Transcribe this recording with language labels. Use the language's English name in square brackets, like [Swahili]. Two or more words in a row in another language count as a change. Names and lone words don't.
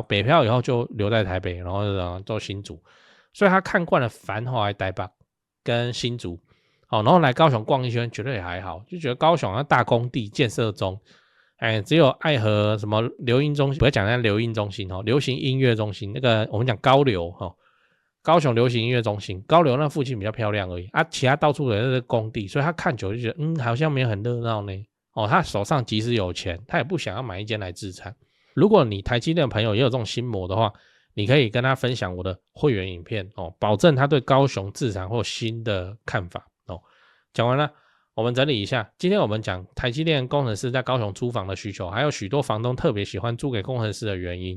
[Chinese] 北漂以後就留在台北，然後做新竹，所以他看慣了繁華的台北跟新竹，然後來高雄逛一圈，覺得也還好，就覺得高雄大工地建設中，只有愛河什麼流音中心，不要講那流音中心流行音樂中心，那個我們講高流高雄流行音樂中心，高流那附近比較漂亮而已其他到處的那個工地，所以他看久就覺得好像沒有很熱鬧呢。他手上即使有錢，他也不想要買一間來自產。如果你台積電的朋友也有這種心魔的話，你可以跟他分享我的會員影片保證他對高雄自產或新的看法講完了，我們整理一下，今天我們講台積電工程師在高雄租房的需求，還有許多房東特別喜歡租給工程師的原因。